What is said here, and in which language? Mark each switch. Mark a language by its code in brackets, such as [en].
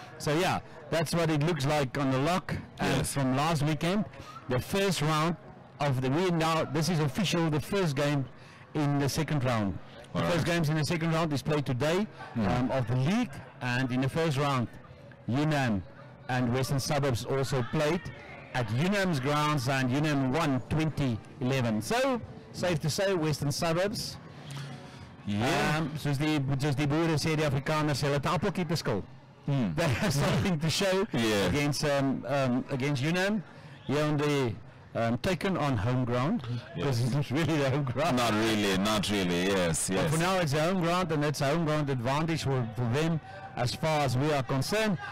[en] So yeah, that's what it looks like on the luck. And from last weekend, the first round of this is official, the first game in the second round. The first games in the second round is played today of the league, and in the first round, UNAM and Western Suburbs also played at UNAM's grounds, and UNAM won 20-11. So, safe to say, Western Suburbs. [af] Soos die boere sê, die Afrikaners hulle het appeltjie te skil. [en] They have something to show against UNAM. Here on the taken on home ground, because it's not really the home ground. Not really, yes. But for now it's a home ground, and it's a home ground advantage for them as far as we are concerned.